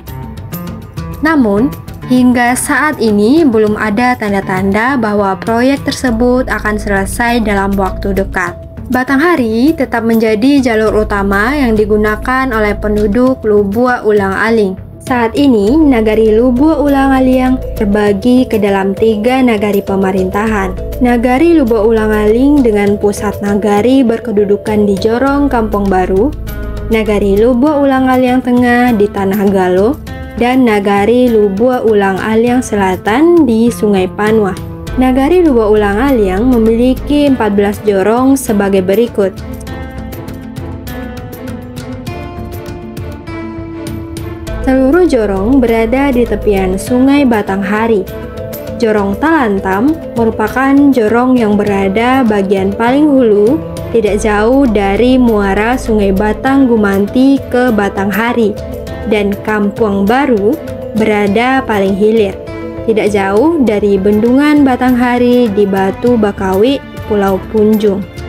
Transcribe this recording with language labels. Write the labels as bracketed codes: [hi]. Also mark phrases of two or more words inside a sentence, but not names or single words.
[id] Namun, hingga saat ini belum ada tanda-tanda bahwa proyek tersebut akan selesai dalam waktu dekat. Batanghari tetap menjadi jalur utama yang digunakan oleh penduduk Lubua Ulang Aling. Saat ini, Nagari Lubua Ulang Aling terbagi ke dalam 3 nagari pemerintahan. Nagari Lubua Ulang Aling dengan pusat nagari berkedudukan di Jorong Kampung Baru, Nagari Lubua Ulang Aling Tengah di Tanah Galo, dan Nagari Lubua Ulang Aling Selatan di Sungai Panwa. Nagari Lubua Ulang Aling memiliki 14 jorong sebagai berikut. Seluruh jorong berada di tepian Sungai Batanghari. Jorong Talantam merupakan jorong yang berada bagian paling hulu, tidak jauh dari muara Sungai Batang Gumanti ke Batanghari, dan Kampung Baru berada paling hilir, tidak jauh dari Bendungan Batanghari di Batu Bakawi, Pulau Punjung.